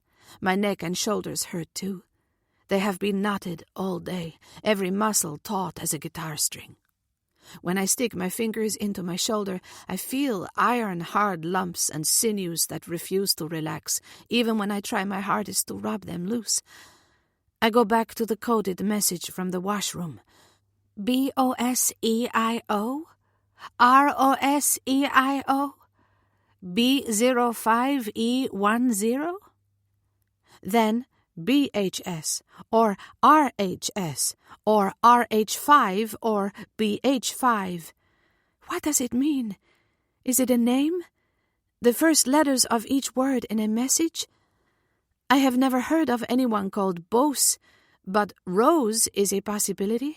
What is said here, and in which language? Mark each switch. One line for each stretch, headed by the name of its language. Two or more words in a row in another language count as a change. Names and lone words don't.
English: My neck and shoulders hurt too. They have been knotted all day, every muscle taut as a guitar string. When I stick my fingers into my shoulder, I feel iron-hard lumps and sinews that refuse to relax, even when I try my hardest to rub them loose. I go back to the coded message from the washroom. BOSEIO? ROSEIO? B05E10? Then BHS, or RHS, or RH5, or BH5. What does it mean? Is it a name? The first letters of each word in a message? I have never heard of anyone called Bose, but Rose is a possibility.